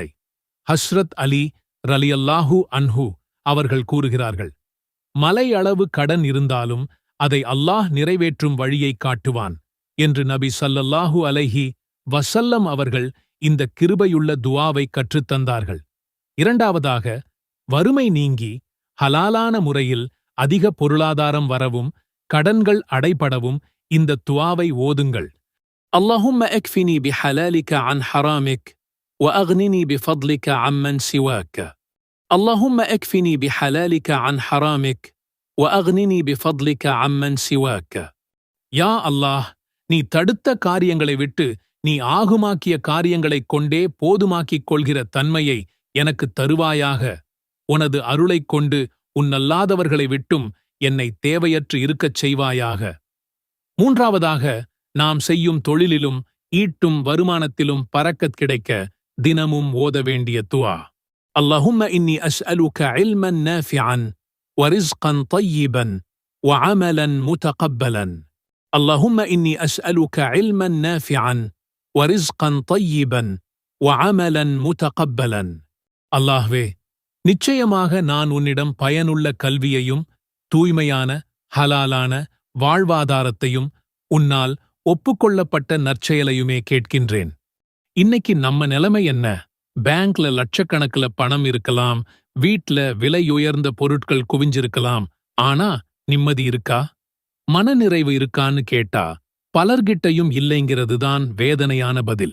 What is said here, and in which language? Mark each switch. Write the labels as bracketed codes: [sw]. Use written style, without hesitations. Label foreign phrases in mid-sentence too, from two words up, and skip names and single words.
[ta] ஹஸ்ரத் அலி [ar] رضي الله عنه [ta] அவர்கள் கூறுகிறார்கள், மலை அளவு கடன் இருந்தாலும் அதை அல்லாஹ் நிறைவேற்றும் வழியைக் காட்டுவான் என்று நபி [ar] صلى الله عليه وسلم [ta] அவர்கள் இந்த கிருபையுள்ள துஆவை கற்றுத்தந்தார்கள். இரண்டாவதாக, வறுமை நீங்கி ஹலாலான முறையில் அதிக பொருளாதாரம் வரவும் கடன்கள் அடைபடவும் இந்த துஆவை ஓதுங்கள். [ar] اللهم اكفني بحلالك عن حرامك واغنني بفضلك عمن سواك. اللهم اكفني بحلالك عن حرامك واغنني بفضلك عمن سواك. [ta] யா அல்லாஹ், நீ தடுத்த காரியங்களை விட்டு நீ ஆகுமாக்கிய காரியங்களைக் கொண்டே போதுமாக்கிக் கொள்கிற தன்மையை எனக்கு தருவாயாக. உனது அருளைக் கொண்டு உன்னல்லாதவர்களை விட்டும் என்னை தேவையற்று இருக்கச் செய்வாயாக. மூன்றாவதாக, நாம் செய்யும் தொழிலிலும் ஈட்டும் வருமானத்திலும் பரக்கத் கிடைக்க தினமும் ஓத வேண்டிய துஆ. [ar] اللهم إني أسألك علما نافعا ورزقا طيبا وعملا متقبلا. اللهم إني أسألك علما نافعا ورزقا طيبا وعملا متقبلا. [ta] அல்லாஹ்வே, நிச்சயமாக நான் உன்னிடம் பயனுள்ள கல்வியையும் தூய்மையான ஹலாலான வாழ்வாதாரத்தையும் உன்னால் ஒப்புக்கொள்ளப்பட்ட நற்செயலையுமே கேட்கின்றேன். இன்னைக்கு நம்ம நிலைமை என்ன? பேங்க்ல லட்சக்கணக்கில் பணம் இருக்கலாம், வீட்ல விலையுயர்ந்த பொருட்கள் குவிஞ்சிருக்கலாம், ஆனா நிம்மதி இருக்கா, மனநிறைவு இருக்கான்னு கேட்டா பலர்கிட்டையும் இல்லைங்கிறதுதான் வேதனையான பதில்.